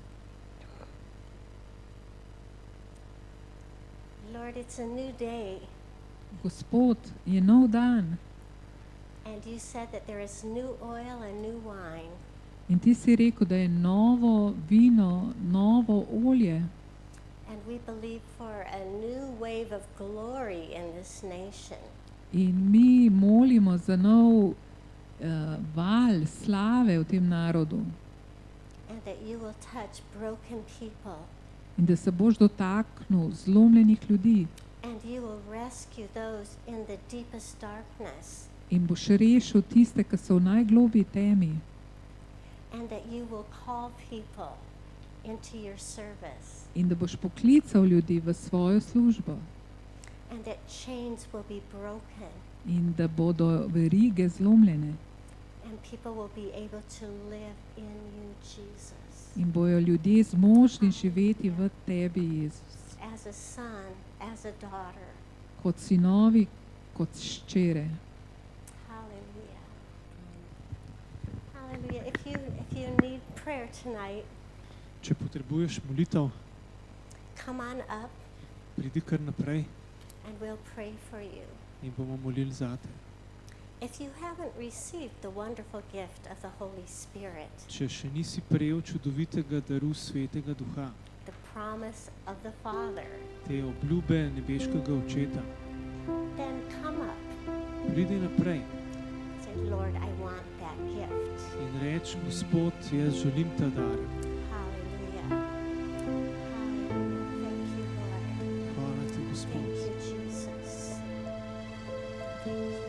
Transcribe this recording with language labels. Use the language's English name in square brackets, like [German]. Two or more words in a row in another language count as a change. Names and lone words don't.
[English] Lord, it's a new day. [Slovenian] Gospod, je nov dan [English] And you said that there is new oil and new wine. [Slovenian] in ti si rekel, da je novo vino, novo olje. [English] And we believe for a new wave of glory in this nation. [Slovenian] In mi molimo za nov val slave v tem narodu. [English] And that you will touch broken people. [Slovenian] In da se boš dotaknil zlomljenih ljudi. [English] And you will rescue those in the deepest darkness. [Slovenian] In boš rešil tiste, ki so v najglobji temi. [English] And that you will call people into your service. [Slovenian] In da boš poklical ljudi v svojo službo. [English] And that chains will be broken. [Slovenian] In da bodo verige zlomljene. [English] And people will be able to live in you, Jesus. [Slovenian] In bojo ljudje zmožni živeti v tebi, Jezus. [English] As a son, as a daughter. [Slovenian] Kot sinovi, kot ščere. [English] Hallelujah. Hallelujah. If you need prayer tonight, [Slovenian] Če potrebuješ molitev, [English] come on up [Slovenian] pridi kar naprej [English] and we'll pray for you. [Slovenian] in bomo molili zate. [English] If you haven't received the wonderful gift of the Holy Spirit, [Slovenian] Če še nisi prejel čudovitega daru Svetega Duha, [English] the promise of the Father, [Slovenian] te obljube nebeškega Očeta, [English] then come up. [Slovenian] pridi naprej [English] Say, Lord, I want that gift. [Slovenian] in reč, Gospod, jaz želim ta dar. [English] Hallelujah. Hallelujah. Thank you, Lord. [Slovenian] Hvala ti, [English] Thank [Slovenian] Gospod. [English] you, Jesus. Thank you, Lord.